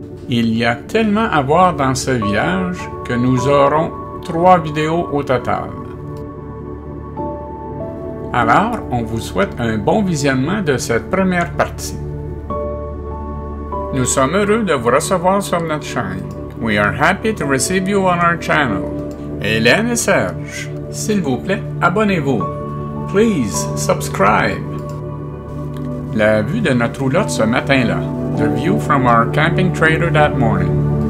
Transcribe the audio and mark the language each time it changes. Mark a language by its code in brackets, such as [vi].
[fr] Il y a tellement à voir dans ce village que nous aurons 3 vidéos au total. Alors, on vous souhaite un bon visionnement de cette première partie. Nous sommes heureux de vous recevoir sur notre chaîne. [en] We are happy to receive you on our channel. [fr] Hélène et Serge, s'il vous plaît, abonnez-vous. [en] Please subscribe. [fr] La vue de notre roulotte ce matin-là. [en] The view from our camping trailer that morning.